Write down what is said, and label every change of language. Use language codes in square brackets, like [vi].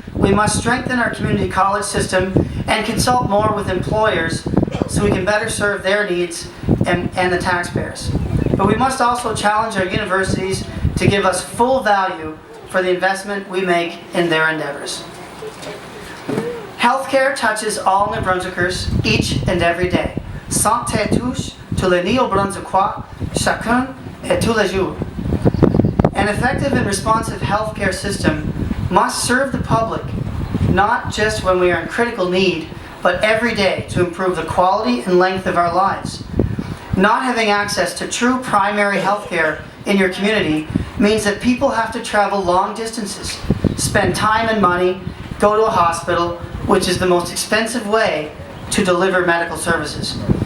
[en] We must strengthen our community college system and consult more with employers so we can better serve their needs and the taxpayers. But we must also challenge our universities to give us full value for the investment we make in their endeavors. Healthcare touches all New Brunswickers each and every day. [fr] Santé touche tous les Néo-Brunswickois, chacun et tous les jours. [en] An effective and responsive healthcare system must serve the public, not just when we are in critical need, but every day to improve the quality and length of our lives. Not having access to true primary healthcare in your community means that people have to travel long distances, spend time and money, go to a hospital, which is the most expensive way to deliver medical services.